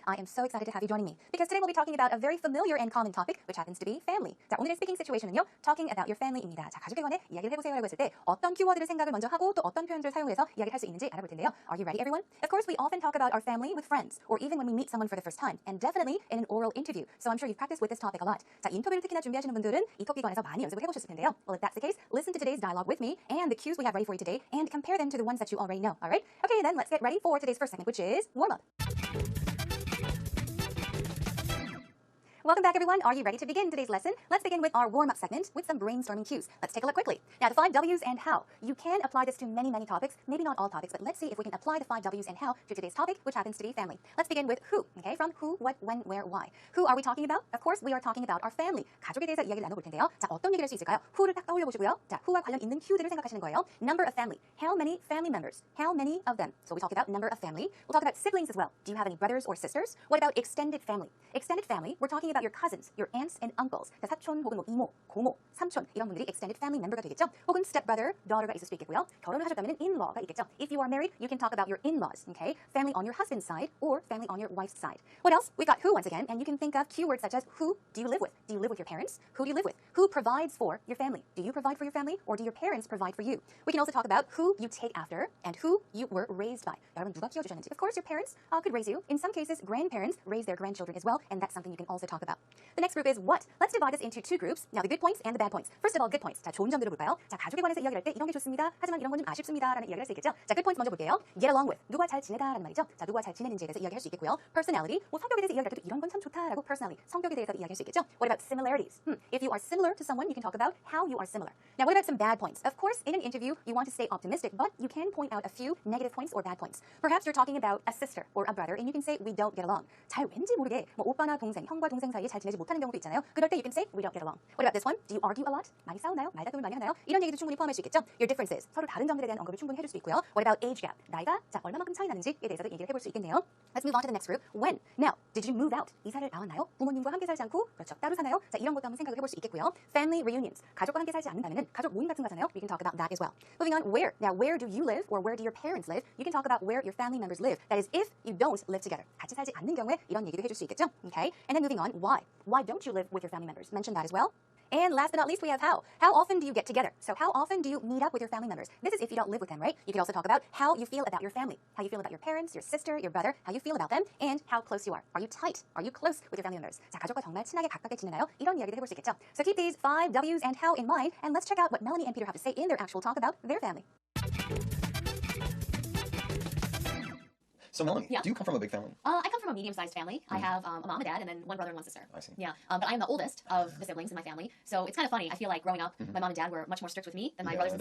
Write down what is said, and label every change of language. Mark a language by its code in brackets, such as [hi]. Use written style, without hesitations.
[en] I am so excited to have you joining me because today we'll be talking about a very familiar and common topic, which happens to be family. [ko] 자, 오늘의 스피킹 시츄에이션은요, [en] talking about your family [ko] 입니다. 자, 가족에 관해 이야기를 해보세요라고 했을 때 어떤 키워드를 생각을 먼저 하고 또 어떤 표현들을 사용해서 이야기를 할 수 있는지 알아볼 텐데요. [en] Are you ready, everyone? Of course, we often talk about our family with friends, or even when we meet someone for the first time, and definitely in an oral interview. So I'm sure you've practiced with this topic a lot. [ko] 자, 인터뷰를 특히나 준비하시는 분들은 이 토픽에 관해서 많이 연습을 해보셨을 텐데요. [en] Well, if that's the case, listen to today's dialogue with me and the cues we have ready for you today, and compare them to the ones that you already know. All right? Okay, then let's get ready for today's first segment, which is warm-up. Welcome back, everyone. Are you ready to begin today's lesson? Let's begin with our warm-up segment with some brainstorming cues. Let's take a look quickly. Now, the 5 W's and how. You can apply this to many, many topics. Maybe not all topics, but let's see if we can apply the 5 W's and how to today's topic, which happens to be family. Let's begin with who, okay? From who, what, when, where, why. Who are we talking about? Of course, we are talking about our family. [ko] 가족에 대해서 이야기를 나눠볼 텐데요. 자, 어떤 얘기를 할 수 있을까요? who를 딱 떠올려보시고요. 자, who와 관련 있는 cue들을 생각하시는 거예요. [en] Number of family. How many family members? How many of them? So we talk about number of family. We'll talk about siblings as well. Do you have any brothers or sisters? What about extended family? Extended family, we're talking about your cousins, your aunts and uncles. [ko] 사촌 혹은 뭐 이모, 고모, 삼촌 이런 분들이 extended family member가 되겠죠. 혹은 stepbrother, daughter가 있을 수도 있겠고요. 결혼을 하셨다면 in-law가 있겠죠. [en] If you are married, you can talk about your in-laws, okay? Family on your husband's side or family on your wife's side. What else? We've got who once again, and you can think of keywords such as who do you live with? Do you live with your parents? Who do you live with? Who provides for your family? Do you provide for your family or do your parents provide for you? We can also talk about who you take after and who you were raised by. [ko] 여러분 누가 키워주셨는지. [en] Of course, your parents could raise you. In some cases, grandparents raise their grandchildren as well, and that's something you can also talk about. The next group is what. Let's divide this into two groups. Now, the good points and the bad points. First of all, good points. [ko] 자, 좋은 점들을 볼까요? 자, 가족에 관해서 이야기할 때 이런 게 좋습니다. 하지만 이런 건 좀 아쉽습니다라는 이야기를 할 수 있겠죠. 자, [en] good points [ko] 먼저 볼게요. [en] Get along with. [ko] 누가 잘 지내다라는 말이죠. 자, 누가 잘 지내는지에 대해서 이야기할 수 있겠고요. [en] Personality. [ko] 뭐 성격에 대해서 이야기할 때도 이런 건 참 좋다라고 personality. 성격에 대해서 이야기할 수 있겠죠. [en] What about similarities? If you are similar to someone, you can talk about how you are similar. Now, what about some bad points? Of course, in an interview, you want to stay optimistic, but you can point out a few negative points or bad points. Perhaps you're talking about a sister or a brother, and you can say we don't get along. [ko] 잘 왠지 모르게 뭐 오빠나 동생, 형과 동생 사이에 잘 지내지 못하는 경우도 있잖아요. 그럴 때 [en] you can say we don't get along. What about this one? Do you argue a lot? [ko] 많이 싸우나요? 말다툼을 많이 하나요? 이런 얘기도 충분히 포함할 수 있겠죠. [en] Your differences. [ko] 서로 다른 점들에 대한 언급을 충분히 해줄 수 있고요. [en] What about age gap? [ko] 나이가 자 얼마만큼 차이 나는지에 대해서도 얘기를 해볼 수 있겠네요. [en] Let's move on to the next group. When? Now, did you move out? [ko] 이사를 나왔나요? 부모님과 함께 살지 않고 그렇죠. 따로 사나요? 자 이런 것도 한번 생각을 해볼 수 있겠고요. [en] Family reunions. [ko] 가족과 함께 살지 않는다면은 가족 모임 같은 거잖아요. [en] We can talk about that as well. Moving on, where? Now, where do you live or where do your parents live? You can talk about where your family members live. That is, if you don't live together. [ko] 같이 살지 않는 경우에 이런 얘기도 해줄 수 있겠죠. [en] Okay? And then moving on, why? Why don't you live with your family members? Mention that as well. And last but not least, we have how. How often do you get together? So how often do you meet up with your family members? This is if you don't live with them, right? You can also talk about how you feel about your family, how you feel about your parents, your sister, your brother, how you feel about them, and how close you are. Are you tight? Are you close with your family members? [ko] 자, 가족과 정말 친하게 가깝게 지내나요? 이런 이야기를 해볼 수 있겠죠. [en] So keep these 5 W's and how in mind, and let's check out what Melanie and Peter have to say in their actual talk about their family. So Melanie, Yeah. do you come from a big family? I come from a medium-sized family. I have a mom, a dad, and then one brother and one sister. I see. Yeah, but I am the oldest of the siblings in my family, so it's kind of funny. I feel like growing up, my mom and dad were much more strict with me than my brothers and